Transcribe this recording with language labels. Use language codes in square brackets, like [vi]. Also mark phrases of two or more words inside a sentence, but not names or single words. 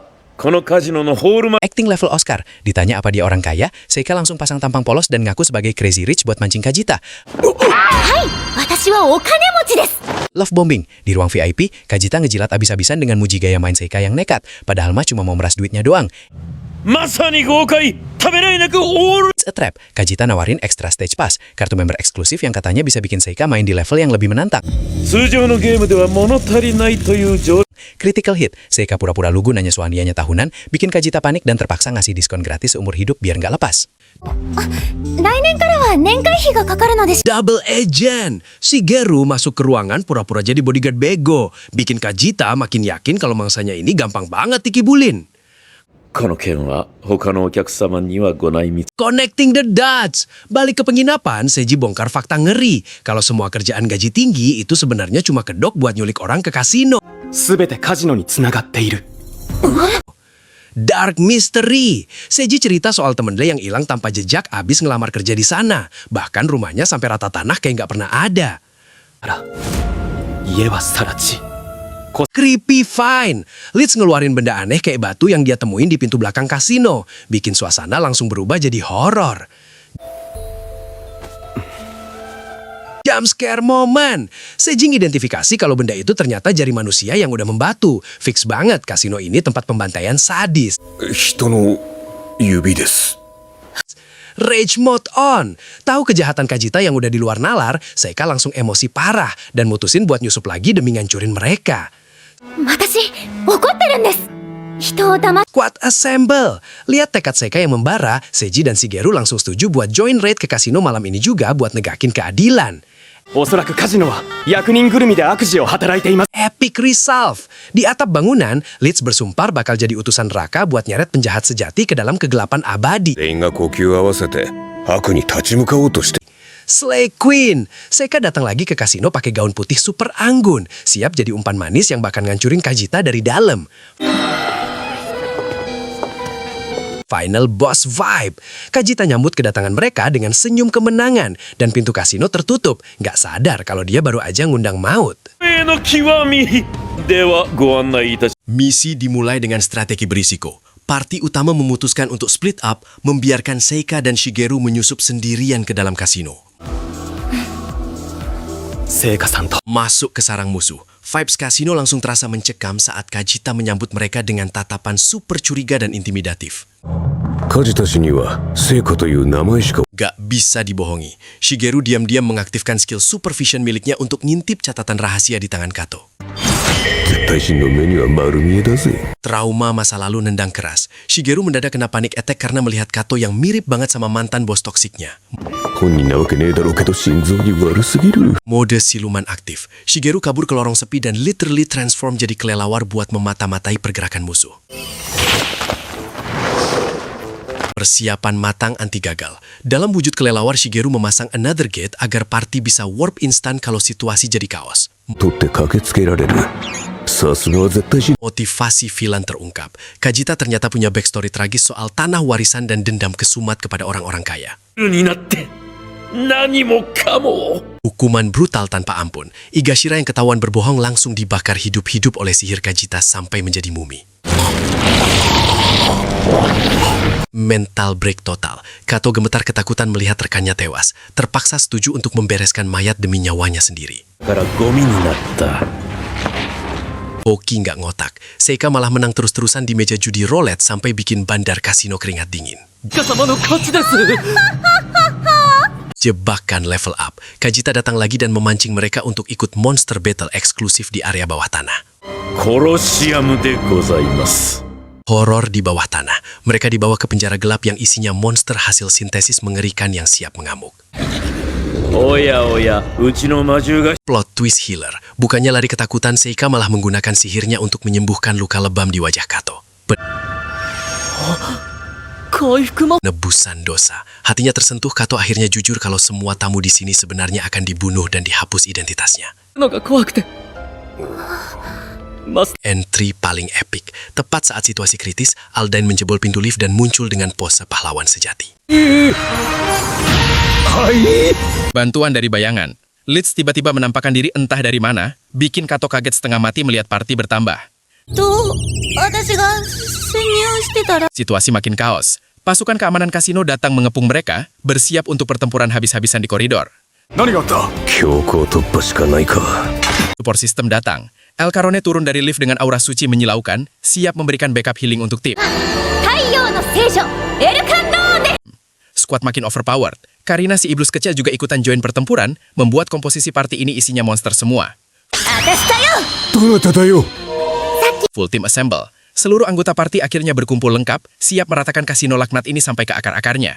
[ja] このカジノのホールマン [en] Acting level Oscar, [id] ditanya apa dia orang kaya, Seika langsung pasang tampang polos dan ngaku sebagai [en] crazy rich [id] buat mancing Kajita. [ja] 私はお金持ちです。 [en] Love bombing, [id] di ruang VIP, Kajita ngejilat abis-abisan dengan muji gaya main Seika yang nekat, padahal mah cuma mau meras duitnya doang. [ja] まさに豪快ためらいなくオール [en] It's a trap, [id] Kajita nawarin [en] extra stage pass, [id] kartu member eksklusif yang katanya bisa bikin Seika main di level yang lebih menantang. [ja] 通常のゲームでは物足りないという条 [en] Critical hit, [id] Seika pura-pura lugu nanya suamianya tahunan, bikin Kajita panik dan terpaksa ngasih diskon gratis seumur hidup biar nggak lepas. [ja] 来年からは年会費がかかるのです。 [en] Double agent, [id] Shigeru masuk ke ruangan pura-pura jadi bodyguard bego, bikin Kajita makin yakin kalau mangsanya ini gampang banget dikibulin. [ja] この件は他のお客様にはご内密 [en] Connecting the dots. [id] Balik ke penginapan, Seiji bongkar fakta ngeri. Kalau semua kerjaan gaji tinggi itu sebenarnya cuma kedok buat nyulik orang ke kasino. [ja] すべてカジノにつながっている [en] Dark mystery. [id] Seiji cerita soal temennya yang hilang tanpa jejak abis ngelamar kerja di sana. Bahkan rumahnya sampai rata tanah kayak nggak pernah ada. [ja] 家は更地 [en] Creepy fine. [id] Leeds ngeluarin benda aneh kayak batu yang dia temuin di pintu belakang kasino. Bikin suasana langsung berubah jadi horor. [en] jump scare moment. [id] Seiji identifikasi kalau benda itu ternyata jari manusia yang udah membatu. Fix banget kasino ini tempat pembantaian sadis. [ja] 人の指です。 [en] Rage mode on. [id] Tahu kejahatan Kajita yang udah di luar nalar, Seika langsung emosi parah dan mutusin buat nyusup lagi demi ngancurin mereka. [ja] 私怒ってるんです。人を騙 [en] Squad assemble. [id] Lihat tekad Seika yang membara, Seiji dan Shigeru langsung setuju buat [en] join raid [id] ke kasino malam ini juga buat negakin keadilan. [ja] おそらくカジノは役人ぐるみで悪事を働いています。 [en] Epic resolve. [id] Di atap bangunan, Leeds bersumpah bakal jadi utusan neraka buat nyeret penjahat sejati ke dalam kegelapan abadi. [ja] 全員が呼吸を合わせて悪に立ち向かおうとして。 [en] Slay Queen. [id] Seika datang lagi ke kasino pakai gaun putih super anggun, siap jadi umpan manis yang bakal ngancurin Kajita dari dalam. [en] Final boss vibe. [id] Kajita nyambut kedatangan mereka dengan senyum kemenangan dan pintu kasino tertutup. Nggak sadar kalau dia baru aja ngundang maut. [ja] の極みではご案内いたし [id] Misi dimulai dengan strategi berisiko. Parti utama memutuskan untuk [en] split up, [id] membiarkan Seika dan Shigeru menyusup sendirian ke dalam kasino. [ja] 聖火さんと [id] Masuk ke sarang musuh. Vibes kasino langsung terasa mencekam saat Kajita menyambut mereka dengan tatapan super curiga dan intimidatif. [ja] 梶田氏には聖火という名前しか [id] Gak bisa dibohongi. Shigeru diam-diam mengaktifkan [en] skill supervision [id] miliknya untuk ngintip catatan rahasia di tangan Kato. [ja] 絶対神の目には丸見えだぜ。 [id] Trauma masa lalu nendang keras. Shigeru mendadak kena [en] panic attack [id] karena melihat Kato yang mirip banget sama mantan bos toksiknya. [ja] 本人なわけねえだろうけど心臓に悪すぎる。 [id] Mode siluman aktif. Shigeru kabur ke lorong sepi dan [en] literally transform [id] jadi kelelawar buat memata-matai pergerakan musuh. Persiapan matang anti gagal. Dalam wujud kelelawar, Shigeru memasang [en] another gate [id] agar party bisa warp instan kalau situasi jadi kaos. [ja] 取って駆けつけられる。さすがは絶対神。 [id] Motivasi villain terungkap. Kajita ternyata punya backstory tragis soal tanah warisan dan dendam kesumat kepada orang-orang kaya. [ja] になって何もかも [id] Hukuman brutal tanpa ampun. Higashira yang ketahuan berbohong langsung dibakar hidup-hidup oleh sihir Kajita sampai menjadi mumi. [en] Mental break total. [id] Kato gemetar ketakutan melihat rekannya tewas. Terpaksa setuju untuk membereskan mayat demi nyawanya sendiri. [ja] からゴミになった [id] Boki nggak ngotak. Seika malah menang terus-terusan di meja judi roulette sampai bikin bandar kasino keringat dingin. [ja] イカ様の勝ちです [id] Jebakan [en] level up. [id] Kajita datang lagi dan memancing mereka untuk ikut [en] monster battle [id] eksklusif di area bawah tanah. [ja] コロシアムでございます [id] Horor di bawah tanah. Mereka dibawa ke penjara gelap yang isinya monster hasil sintesis mengerikan yang siap mengamuk. [ja] おやおやうちの魔獣が [en] Plot twist healer. [id] Bukannya lari ketakutan, Seika malah menggunakan sihirnya untuk menyembuhkan luka lebam di wajah Kato. [ja] 回復も [id] Nebusan dosa. Hatinya tersentuh, Kato akhirnya jujur kalau semua tamu di sini sebenarnya akan dibunuh dan dihapus identitasnya. [ja] のが怖くてマス [id] Entry paling epic. Tepat saat situasi kritis, Aldain menjebol pintu lift dan muncul dengan pose pahlawan sejati. Bantuan dari bayangan. Leeds tiba-tiba menampakkan diri entah dari mana, bikin Kato kaget setengah mati melihat party bertambah. [ja] と私が潜入してたら [id] Situasi makin kaos. Pasukan keamanan kasino datang mengepung mereka, bersiap untuk pertempuran habis-habisan di koridor. [ja] 何があった？強行突破しかないか。 [en] Support system datang. [id] El Carone turun dari lift dengan aura suci menyilaukan, siap memberikan [en] backup healing [id] untuk tim. [ja] 太陽の聖女エルカンドーネ [id] Squad makin overpowered. Karina si iblis kecil juga ikutan join pertempuran, membuat komposisi party ini isinya monster semua. [ja] 私だよどなただよ。 [en] Full team assemble. [id] Seluruh anggota party akhirnya berkumpul lengkap, siap meratakan kasino laknat ini sampai ke akar-akarnya.